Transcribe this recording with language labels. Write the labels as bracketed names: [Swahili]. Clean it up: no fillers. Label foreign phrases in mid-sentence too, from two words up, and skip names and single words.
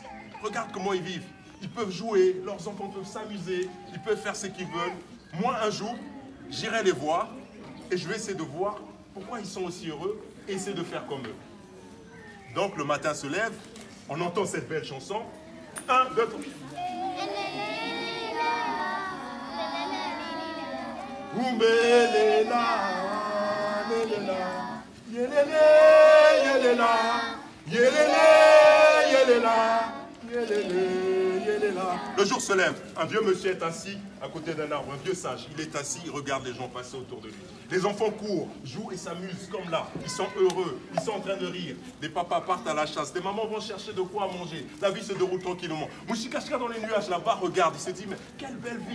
[French] Regarde comment ils vivent. Ils peuvent jouer, leurs enfants peuvent s'amuser, ils peuvent faire ce qu'ils veulent. Moi, un jour, j'irai les voir et je vais essayer de voir pourquoi ils sont aussi heureux et essayer de faire comme eux. Donc le matin se lève, on entend cette belle chanson. 1, 2, 3. Umbelela, yelela, yelele, yelela, yelele, yelela, yelele, yelela. Le jour se lève, un vieux monsieur est assis à côté d'un arbre, un vieux sage. Il est assis, il regarde les gens passer autour de lui. Les enfants courent, jouent et s'amusent comme là. Ils sont heureux, ils sont en train de rire. Les papas partent à la chasse, les mamans vont chercher de quoi manger. La vie se déroule tranquillement. Mushikashika dans les nuages là-bas regarde, il se dit, mais quelle belle vie.